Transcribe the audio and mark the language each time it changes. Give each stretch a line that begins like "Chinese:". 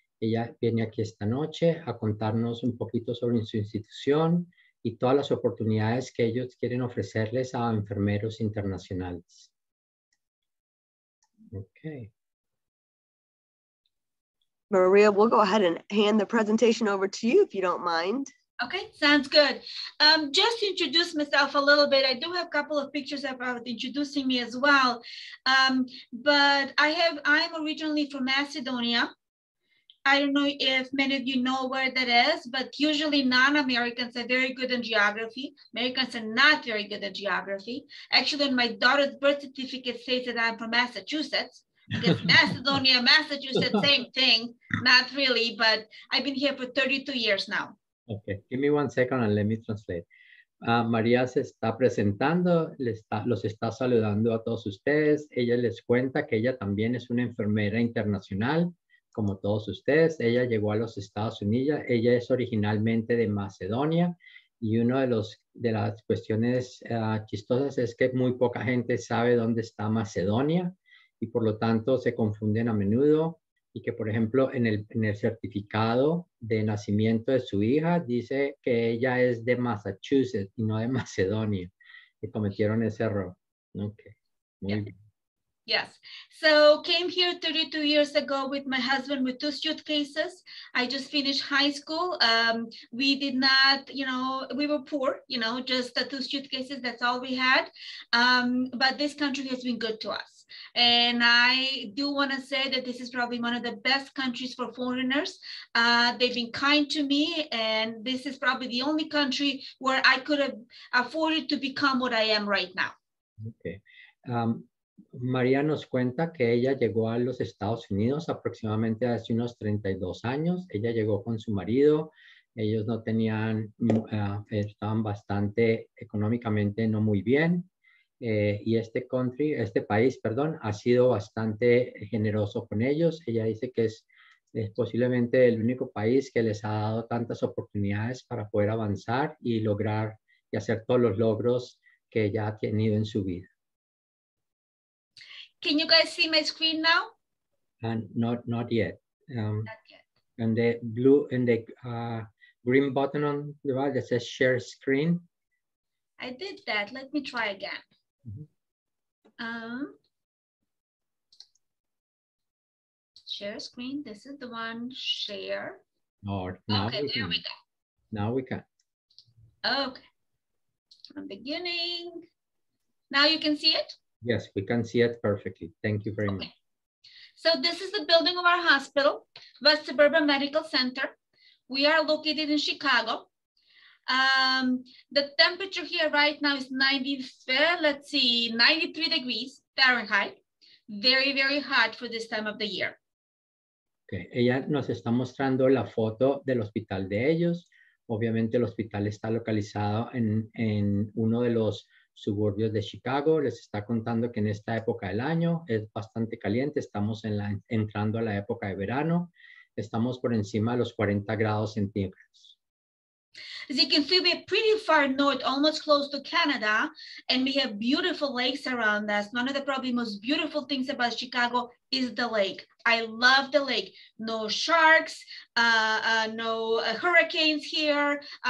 Spanish: Ella viene aquí esta noche a contarnos un poquito sobre su institución y todas las oportunidades que ellos quieren ofrecerles a enfermeros internacionales.
English: Okay. Maria, we'll go ahead and hand the presentation over to you if you don't mind. Okay, sounds good. Just to introduce myself a little bit, I do have a couple of pictures about introducing me as well. But I'm originally from Macedonia. I don't know if many of you know where that is, but usually non-Americans are very good in geography. Americans are not very good at geography. Actually, my daughter's birth certificate says that I'm from Massachusetts. I guess Macedonia, Massachusetts, same thing. Not really, but I've been here for 32 years now. Okay, give me 1 second and let me translate.
Spanish: María se está presentando, los está saludando a todos ustedes. Ella les cuenta que ella también es una enfermera internacional, como todos ustedes. Ella llegó a los Estados Unidos. Ella es originalmente de Macedonia. Y una de las cuestiones chistosas es que muy poca gente sabe dónde está Macedonia. Y por lo tanto se confunden a menudo, y que por ejemplo en el certificado de nacimiento de su hija dice que ella es de Massachusetts y no de Macedonia, que cometieron ese error. Okay. Muy bien.
English: Yes, so came here 32 years ago with my husband with 2 suitcases. I just finished high school. We did not, we were poor, just the 2 suitcases, that's all we had. But this country has been good to us. And I do want to say that this is probably one of the best countries for foreigners. They've been kind to me, and this is probably the only country where I could have afforded to become what I am right now. Okay.
Spanish: María nos cuenta que ella llegó a los Estados Unidos aproximadamente hace unos 32 años. Ella llegó con su marido. Ellos no tenían, estaban bastante económicamente no muy bien. Y este país, ha sido bastante generoso con ellos. Ella dice que es posiblemente el único país que les ha dado tantas oportunidades para poder avanzar y lograr y hacer todos los logros que ella ha tenido en su vida.
English: Can you guys see my screen now? Not yet. Not yet. And the blue and the green button on the right that says share screen. I did that. Let me try again. Mm-hmm. Share screen. This is the one. Share. Oh, now okay, there we go. Now we can. Okay. From beginning. Now you can see it? Yes, we can see it perfectly. Thank you very much. So this is the building of our hospital, West Suburban Medical Center. We are located in Chicago. The temperature here right now is 93 degrees Fahrenheit. Very, very hot for this time of the year.
Spanish: Okay. Ella nos está mostrando la foto del hospital de ellos. Obviamente el hospital está localizado en uno de los suburbios de Chicago. Les está contando que en esta época del año es bastante caliente. Estamos entrando a la época de verano. Estamos por encima de los 40 grados centígrados.
English: As you can see, we're pretty far north, almost close to Canada, and we have beautiful lakes around us. One of the probably most beautiful things about Chicago is the lake. I love the lake. No sharks, no hurricanes here.